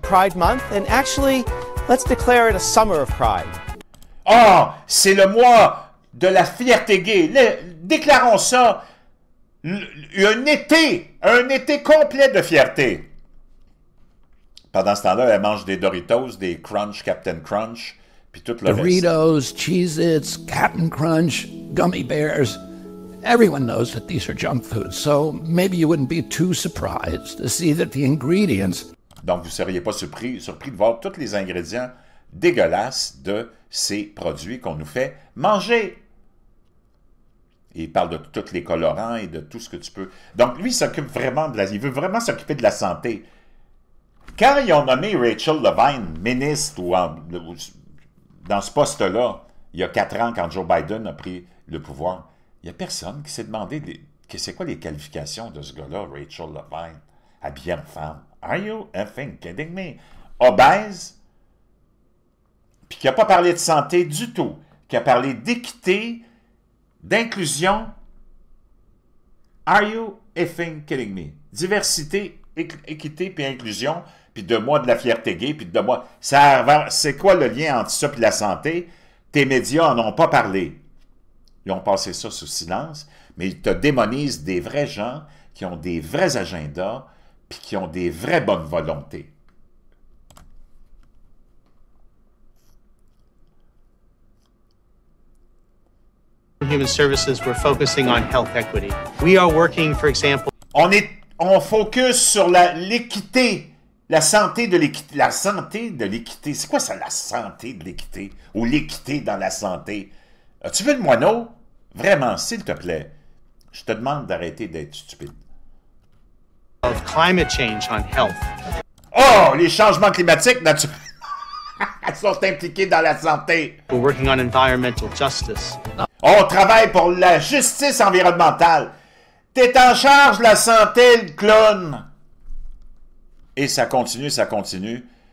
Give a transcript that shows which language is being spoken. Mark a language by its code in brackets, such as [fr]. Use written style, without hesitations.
[en] Pride Month, and actually, let's declare it a Summer of Pride. [fr] C'est le mois de la fierté gay. Déclarons ça un été complet de fierté. Pendant ce temps-là, elle mange des Doritos, des Crunch, Captain Crunch, puis tout le reste. [en] Doritos, Cheez-Its, Captain Crunch, gummy bears. Everyone knows that these are junk foods, so maybe you wouldn't be too surprised to see that the ingredients... [fr] Donc, vous ne seriez pas surpris de voir tous les ingrédients dégueulasses de ces produits qu'on nous fait manger. Et il parle de tous les colorants et de tout ce que tu peux... Donc, lui, il s'occupe vraiment il veut vraiment s'occuper de la santé. Quand ils ont nommé Rachel Levine ministre dans ce poste-là, il y a 4 ans, quand Joe Biden a pris le pouvoir, il n'y a personne qui s'est demandé c'est quoi les qualifications de ce gars-là, Rachel Levine, habillé en femme. [en] Are you effing kidding me? [fr] Obèse, puis qui n'a pas parlé de santé du tout, qui a parlé d'équité, d'inclusion. [en] Are you effing kidding me? [fr] Diversité, équité, puis inclusion, puis de moi de la fierté gay, puis de moi... C'est quoi le lien entre ça et la santé? Tes médias n'en ont pas parlé. Ils ont passé ça sous silence, mais ils te démonisent des vrais gens qui ont des vrais agendas, puis qui ont des vraies bonnes volontés. [en] Human Services, we're focusing on health equity. We are working, for example... [fr] On focus sur l'équité, la santé de l'équité. La santé de l'équité. C'est quoi ça, la santé de l'équité? Ou l'équité dans la santé? As-tu vu le moineau? Vraiment, s'il te plaît, je te demande d'arrêter d'être stupide. [en] Of climate change on health. [fr] Oh, les changements climatiques, naturellement, sont impliqués dans la santé. [en] We're working on environmental justice. [fr] On travaille pour la justice environnementale. T'es en charge de la santé, le clown. Et ça continue, ça continue.